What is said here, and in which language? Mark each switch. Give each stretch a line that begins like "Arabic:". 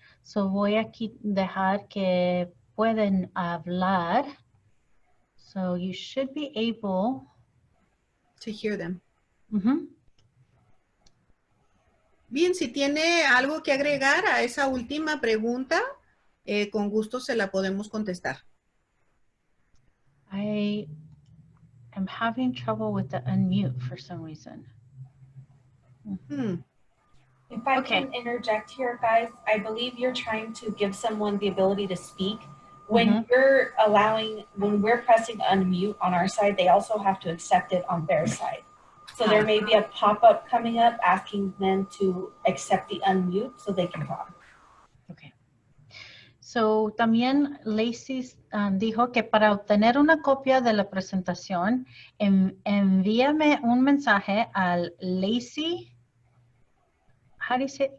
Spanish: So voy aquí dejar que pueden hablar.
English: So you should be able To hear them. uh-huh.
Spanish: Bien, si tiene algo que agregar a esa última pregunta, con gusto se la podemos contestar.
English: I am having trouble with the unmute for some reason. If I Okay. can interject here, guys, I believe you're trying to give someone the ability to speak. When when we're pressing unmute on our side, they also have to accept it on their side. So there may be a pop-up coming up asking them to accept the unmute so they can talk. Okay.
Spanish: So, también Lacey dijo que para obtener una copia de la presentación, envíame un mensaje al Lacey,
English: how do you say it?